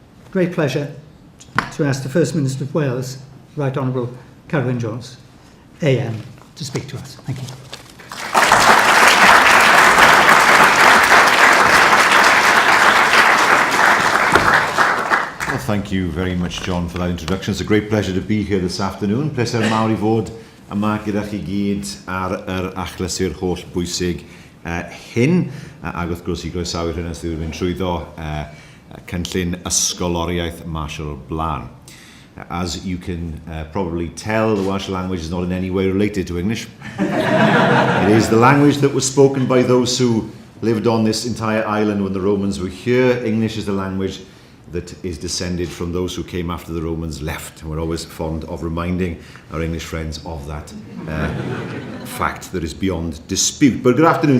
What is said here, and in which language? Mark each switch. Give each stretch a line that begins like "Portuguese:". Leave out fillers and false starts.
English: Great pleasure to ask the First Minister of Wales, Right Honourable Carwyn Jones, AM, to speak to us. Thank you. Well, thank you very much, John, for that introduction. It's a great pleasure to be here this afternoon.
Welsh: Pleser mawr I fod yma gyda chi gyd ar yr achlysur holl bwysig hyn, ac wrth gwrs I groesawu hyn sydd wedi mynd trwyddo cynllun ysgoloriaeth Marshall Blan.
English: As you can probably tell, the Welsh language is not in any way related to English. It is the language that was spoken by those who lived on this entire island when the Romans were here. English is the language that is descended from those who came after the Romans left. And we're always fond of reminding our English friends of that fact that is beyond dispute. But good afternoon.